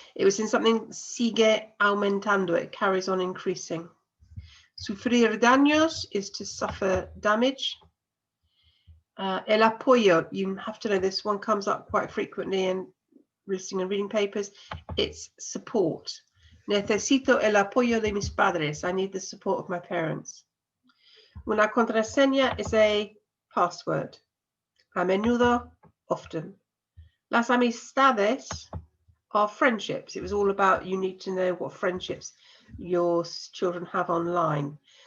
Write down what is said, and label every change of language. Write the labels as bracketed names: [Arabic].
[English] It was in something [Spanish] sigue aumentando, [English] it carries on increasing. [Spanish] Sufrir daños [English] is to suffer damage. [Spanish] El apoyo, [English] you have to know this one comes up quite frequently in listening and reading papers. It's support. [Spanish] Necesito el apoyo de mis padres. [English] I need the support of my parents. [Spanish] Una contraseña [English] is a password. [Spanish] A menudo, [English] often. [Spanish] Las amistades [English] are friendships. It was all about you need to know what friendships your children have online.